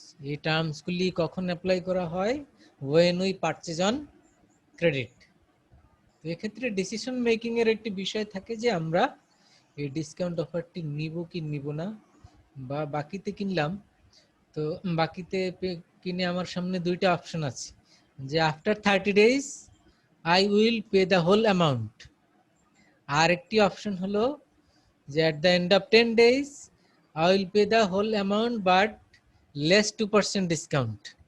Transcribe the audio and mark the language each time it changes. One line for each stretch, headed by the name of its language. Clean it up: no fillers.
Bangla: এই টার্মস গুলি কখন অ্যাপ্লাই করা হয়?
English: when we purchase on credit।
Bangla: তো এক্ষেত্রে ডিসিশন মেকিং এর একটি বিষয় থাকে যে আমরা এই ডিসকাউন্ট অফারটি নিব কি নিব না, বা বাকিতে কিনলাম, তো বাকিতে কিনে আমার সামনে দুইটা অপশন আছে, যে
English: after 30 days I will pay the whole amount,
Bangla: আর একটি অপশন হলো যে
English: at the end of 10 days I will pay the whole amount but less 2% discount.